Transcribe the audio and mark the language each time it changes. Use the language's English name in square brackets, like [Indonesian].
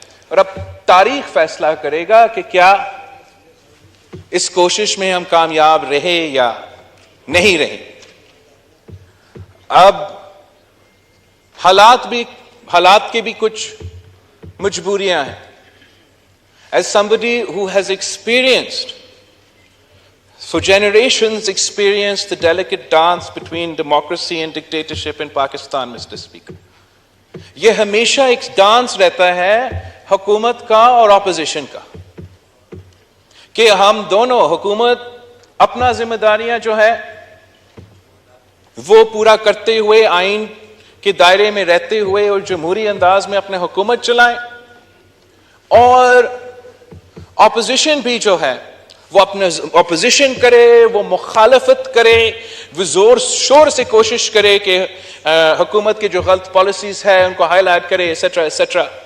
[Urdu] اور اب تاریخ فیصلہ کرے گا کہ کیا اس کوشش میں ہم کامیاب رہے یا نہیں رہے. اب حالات کی بھی کچھ مجبوریاں ہیں. [English] As somebody who has experienced, for generations experienced the delicate dance between democracy and dictatorship in Pakistan, Mr. Speaker. [Urdu] یہ ہمیشہ ایک ڈانس رہتا ہے حکومت کا اور اپوزیشن کا، کہ ہم دونوں، حکومت اپنا ذمہ داریاں جو ہے وہ پورا کرتے ہوئے، آئین کے دائرے میں رہتے ہوئے اور جمہوری انداز میں اپنے حکومت چلائیں، اور اپوزیشن بھی جو ہے وہ اپنے اپوزیشن کرے، وہ مخالفت کرے، وہ زور شور سے کوشش کرے کہ حکومت کی جو غلط پالیسیز ہے ان کو ہائی لائٹ کرے، ایسیٹرا ایسیٹرا.